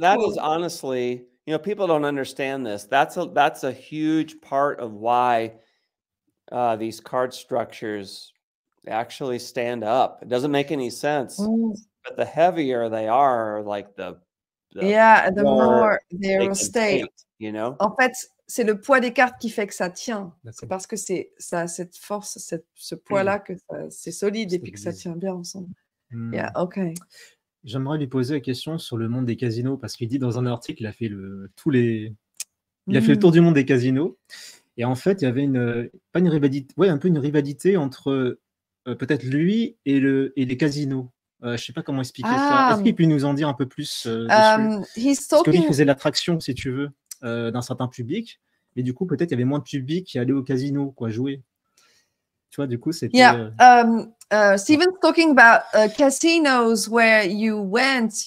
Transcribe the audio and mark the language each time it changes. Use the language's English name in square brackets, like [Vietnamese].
[English] that is honestly, you know, people don't understand this. That's a huge part of why these card structures actually stand up. It doesn't make any sense. But the heavier they are, like the more they stay. You know? [French] En fait, c'est le poids des cartes qui fait que ça tient. C'est parce que ça a cette force, ce poids-là que c'est solide et puis que ça tient bien ensemble. [English] Yeah, okay. [French] J'aimerais lui poser la question sur le monde des casinos parce qu'il dit dans un article il a fait le tour du monde des casinos et en fait il y avait un peu une rivalité entre peut-être lui et les casinos. Je sais pas comment expliquer ça. Est-ce qu'il peut nous en dire un peu plus dessus? Parce que lui il faisait l'attraction, si tu veux, d'un certain public, mais du coup peut-être il y avait moins de public qui allait au casino, quoi, jouer. Tu vois, du coup c'était. [English] Yeah. Steven's talking about casinos where you went.